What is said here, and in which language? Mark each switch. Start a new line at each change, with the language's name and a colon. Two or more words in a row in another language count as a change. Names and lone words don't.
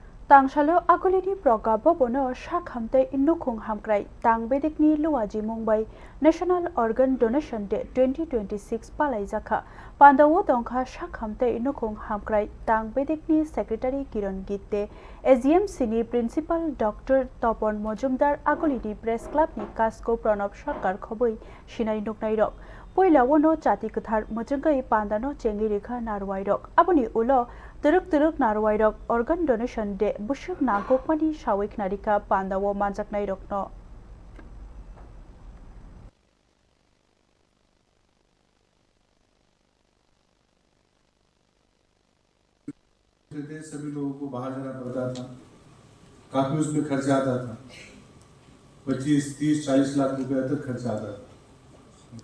Kok Borok: Tangsalo agulini proga bobono shakhamte innukhung hamkrai tangbedikni luwaji Mumbai National Organ Donation Day 2026 palai jakha pandawo tongkha shakhamte innukhung hamkrai tangbedikni Secretary Kiran Gitte AGMC ni Principal Dr. Topon Mojumdar agulini Press Club ni Kasko Pranab Sarkar khoboi sinai nuknairok Poilawano chati kathar mojungai pandano chengi rekha narwairok aboni ulo Turuk narwairok
English: organ donation day
Kok Borok: bushuk nagokmani shawik narika pandawo manjaknairok no
Hindi: सभी लोगों को बाहर जाना पड़ता था, काफी उसमें खर्चा आता था, 25, 30, 40 लाख रुपए तक खर्चा आता था।